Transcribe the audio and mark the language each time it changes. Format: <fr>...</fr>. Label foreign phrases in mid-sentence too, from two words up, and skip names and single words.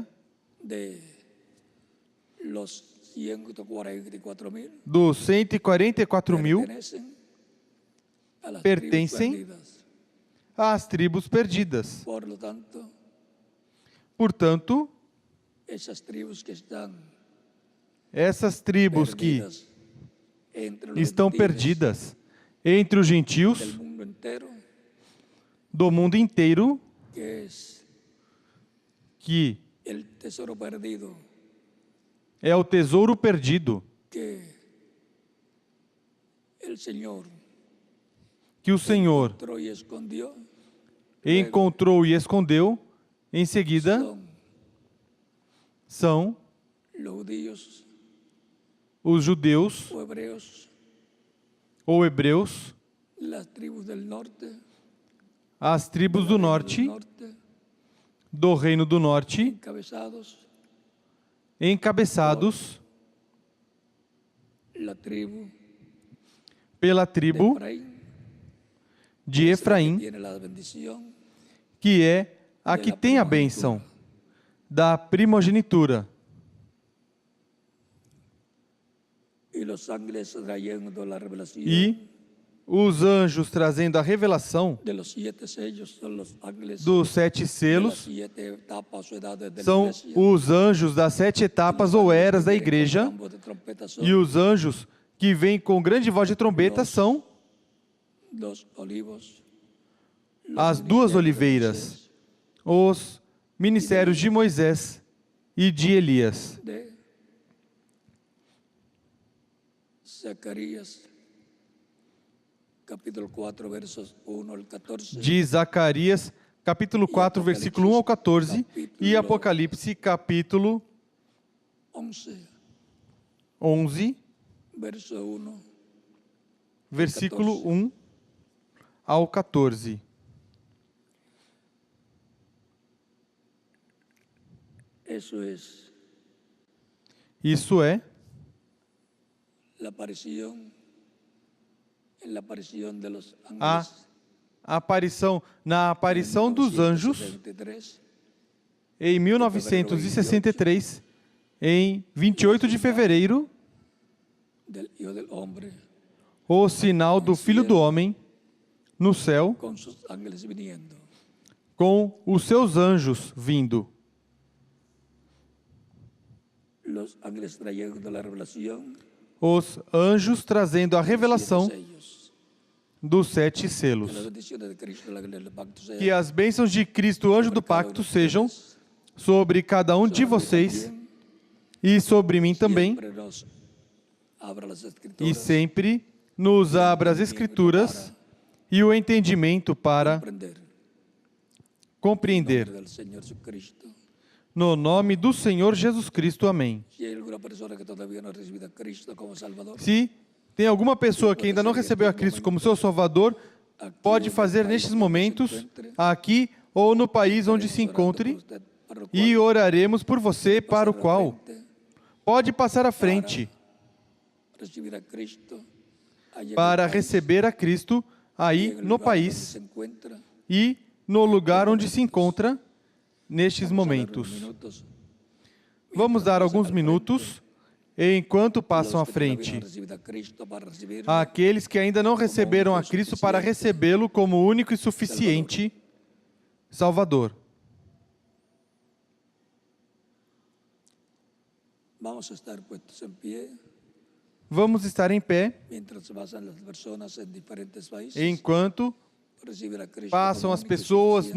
<es>de los 144.000</es> <pt>dos 144.000</pt> <es>pertenecen a las</es> <pt>pertencem</pt> <es>tribus perdidas.</es> <pt>às tribos perdidas.</pt> <es>Por lo tanto,</es> <pt>Portanto,</pt> <es>esas tribus que están</es> <pt>essas tribos que</pt> <es>perdidas entre los</es> <pt>estão</pt> <es>gentiles</es> <pt>perdidas entre os gentios</pt> <es>del mundo entero,</es> <pt>do mundo inteiro,</pt> <es>que es</es> <pt>que</pt> <es>el tesoro perdido</es> <pt>é o tesouro perdido</pt> <es>que el Señor</es> <pt>que o Senhor</pt> <es>encontró y escondió,</es> <pt>encontrou e escondeu, em seguida</pt> <es>son</es> <pt>são</pt> <es>los judíos</es> <pt>os judeus</pt> <es>o hebreos,</es> <pt>ou hebreus,</pt> <es>las tribus del norte,</es> <pt>as tribos do</pt> <es>del norte,</es> <pt>norte, do Reino do Norte,</pt> <es>encabezados</es> <pt>encabeçados</pt> <es>la tribu</es> <pt>pela</pt> <es>de</es> <pt>tribo</pt> <es>Efraín,</es> <pt>de</pt> <es>que</es> <pt>Efraim,</pt> <es>tiene la bendición</es> <pt>que é a que tem a bênção da primogenitura.</pt> <es>y los ángeles trayendo la revelación</es> <pt>E os anjos trazendo a revelação</pt> <es>de los 7 sellos, son los ángeles</es> <pt>dos 7</pt> <es>de las</es> <pt>selos,</pt> <es>7 etapas o edades de la</es> <pt>são</pt> <es>iglesia.</es> <pt>os anjos das 7 etapas ou eras da igreja,</pt> <es>Con voz de trompeta son</es> <pt>e os anjos que vêm com grande voz de trombeta são</pt> <es>los olivos, los</es> <pt>as duas</pt> <es>ministerios de</es> <pt>oliveiras,</pt> <es>Moisés,</es> <pt>os ministérios de Moisés e de Elias.</pt> <es>de Zacarías, capítulo 4, versos 1 al 14.</es> <pt>De Zacarias, capítulo 4, versículo 1 ao 14, e Apocalipse, capítulo</pt> <es>11,</es> <pt>11,</pt> <es>verso 1.</es> <pt>versículo 1 ao 14.</pt> <es>Eso es</es> <pt>Isso é</pt> <es>la aparición, en la aparición de los</es> <pt>a</pt> <es>ángeles</es> <pt>na aparição dos anjos,</pt> <es>1973,</es> <pt>em 1963, em 28 de fevereiro,</pt> <es>del Hijo del Hombre,</es> <pt>o sinal do Filho do Homem no céu,</pt> <es>con sus ángeles viniendo.</es> <pt>com os seus anjos vindo.</pt> <es>Los ángeles trayendo la revelación</es> <pt>Os anjos trazendo a</pt> <es>de</es> <pt>revelação</pt> <es>los sellos.</es> <pt>dos 7</pt> <es>Que</es> <pt>selos.</pt> <es>las bendiciones de Cristo, la gloria del pacto sea</es> <pt>Que as bênçãos de Cristo, anjo do pacto, sejam sobre cada um de vocês e sobre mim também,</pt> <es>siempre nos abra las</es> <pt>e</pt> <es>escrituras</es> <pt>sempre nos abra as Escrituras e o entendimento para compreender. compreender.</pt> <es>En el nombre del Señor Jesucristo.</es> <pt>No nome do Senhor Jesus Cristo, amém.</pt> <es>Si hay alguna persona que todavía no ha recibido a Cristo como Salvador,</es> <pt>Se tem alguma pessoa que ainda não recebeu a Cristo como seu Salvador, pode fazer nestes momentos, aqui ou no país onde se encontre, e oraremos por você, para o qual pode passar à frente</pt> <es>recibir a Cristo allá en</es> <pt>para</pt> <es>el país,</es> <pt>receber a Cristo aí</pt> <es>en el</es> <pt>no</pt> <es>lugar donde</es> <pt>país</pt> <es>se encuentra.</es> <pt>e no lugar onde se encontra nestes</pt> <es>Vamos a dar unos</es> <pt>momentos.</pt> <es>minutos.</es> <pt>Vamos dar alguns minutos enquanto passam à</pt> <es>Los que todavía no</es> <pt>frente</pt> <es>han recibido a Cristo para recibirlo,</es> <pt>aqueles que ainda não receberam a Cristo para recebê-lo como único e suficiente Salvador.</pt> <es>vamos a estar puestos en pie</es> <pt>Vamos estar em pé</pt> <es>mientras pasan las personas en diferentes países</es> <pt>enquanto</pt> <es>para recibir a Cristo</es> <pt>passam</pt> <es>como</es> <pt>as</pt> <es>único y</es> <pt>pessoas</pt> <es>suficiente.</es>